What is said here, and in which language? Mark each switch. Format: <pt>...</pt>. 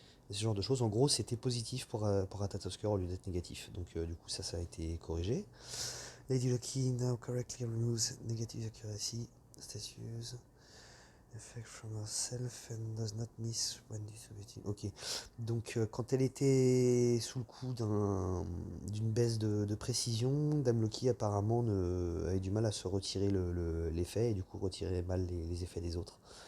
<fr>Ce genre de choses. En gros, c'était positif pour Ratatosker au lieu d'être négatif. Donc, du coup, ça a été corrigé.</fr> <en>Lady Lucky now correctly removes negative accuracy status effect from herself and does not miss when distributing.</en> <fr>Ok. Donc, quand elle était sous le coup d'une baisse de précision, Dame Loki apparemment avait du mal à se retirer l'effet et du coup retirer mal les effets des autres.</fr>